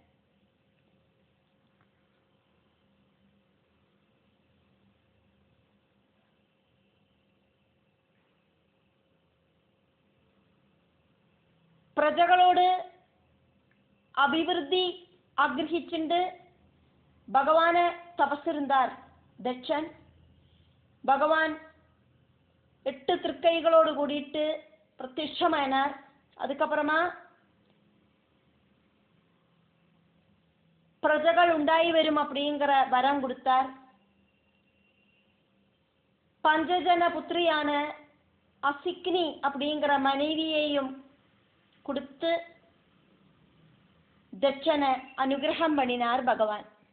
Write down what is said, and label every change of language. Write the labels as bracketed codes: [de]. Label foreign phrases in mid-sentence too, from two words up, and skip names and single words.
[ml] പ്രജകളോട് അഭിവൃദ്ധി ആഗ്രഹിച്ചിട്ട് ഭഗവാനെ തപസ്സിരുന്നാർ ദക്ഷൻ. ഭഗവാൻ 8 തൃക്കൈകളോട് കൂടിയിട്ട് പ്രത്യക്ഷമാനാർ. [ta] அதுக்கப்புறமா பிரஜகள் உண்டாയി வரும் அப்படிங்கிற வரம் கொடுத்தார். பஞ்சஜன புத்திரியான அசிக்னி அப்படிங்கிற மனைவியையும் கொடுத்து தட்சனை அனுகிரகம் பண்ணினார் பகவான்.